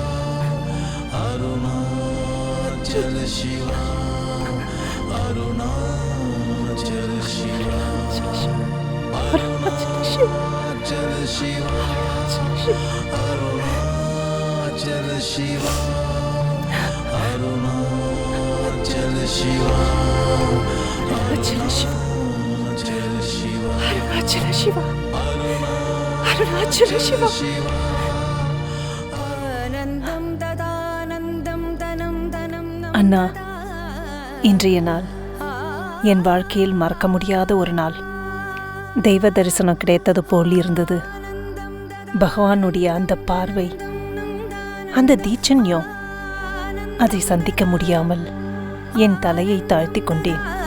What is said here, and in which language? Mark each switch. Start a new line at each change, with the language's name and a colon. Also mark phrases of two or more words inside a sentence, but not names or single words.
Tamil: Arunachal Shiva, Arunachal Shiva, Arunachal Shiva, Arunachal Shiva, Arunachal Shiva, அருணாச்சல சிவா, Arunachal Shiva, அருணாச்சல சிவா, அருணாச்சல சிவா.
Sanskrit: आनन्दं ददानन्दं धनं धनं नं
Tamil: அண்ணா, இன்றைய நாள் என் வாழ்க்கையில் மறக்க முடியாத ஒரு நாள். தெய்வ தரிசனம் கிடைத்தது போல் இருந்தது. பகவானுடைய அந்த பார்வை, அந்த தீட்சண்யம், அதை சந்திக்க முடியாமல் என் தலையை தாழ்த்தி கொண்டேன்.